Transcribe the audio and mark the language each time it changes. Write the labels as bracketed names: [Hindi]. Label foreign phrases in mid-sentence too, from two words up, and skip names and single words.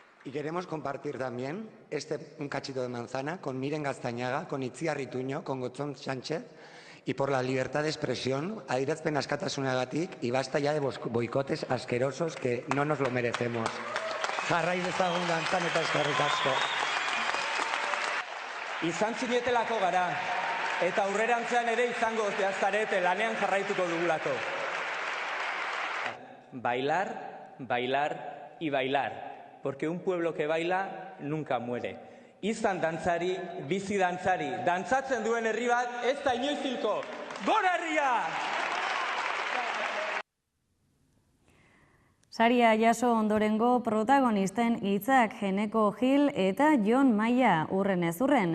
[Spanish] Y queremos compartir también un cachito de manzana con Miren Gaztañaga, con Itziar Ituño, con Gotzón Sánchez, y por la libertad de expresión, [Basque] adierazpen askatasunagatik, [Spanish] y basta ya de boicotes asquerosos que no nos lo merecemos. [Basque] Jarrai dezagun dantzan eta eskerrik asko. Izan zinetelako gara, eta aurrerantzean ere izango zarete lanean jarraituko dugulako. [Spanish] Bailar, bailar y bailar, porque un pueblo que baila nunca muere. [Basque] Izan dantzari, bizi dantzari, dantzatzen duen herri bat ez da inoiz hilko. Gora herria! Saria jaso ondorengo protagonisten hitzak Eneko Gil eta Jon Maia urren ez urren.